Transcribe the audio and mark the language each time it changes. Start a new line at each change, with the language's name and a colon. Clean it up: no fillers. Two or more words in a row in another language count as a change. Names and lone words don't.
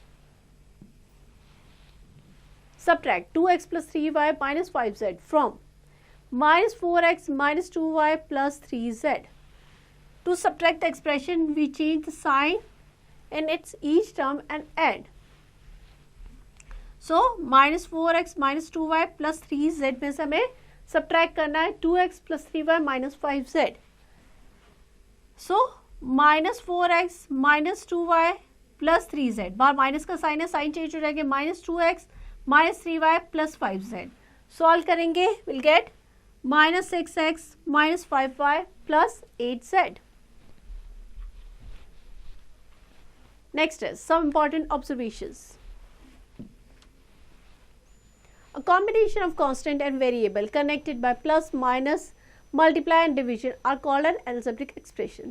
English: Subtract 2x plus 3y minus 5z from minus 4x minus 2y plus 3z. To subtract the expression, we change the sign in its each term and add. So, minus 4x minus 2y plus 3z
Hindi: में से हमें
English: subtract
Hindi: करना है
English: 2x plus 3y minus 5z. So, minus 4x minus 2y plus 3z.
Hindi: बार माइनस का साइन है,
English: sign change
Hindi: हो जाएगा
English: minus 2x minus 3y plus 5z.
Hindi: Solve करेंगे,
English: we'll get minus 6x minus 5y plus 8z. Next is some important observations. A combination of constant and variable connected by plus, minus, multiply and division are called an algebraic expression.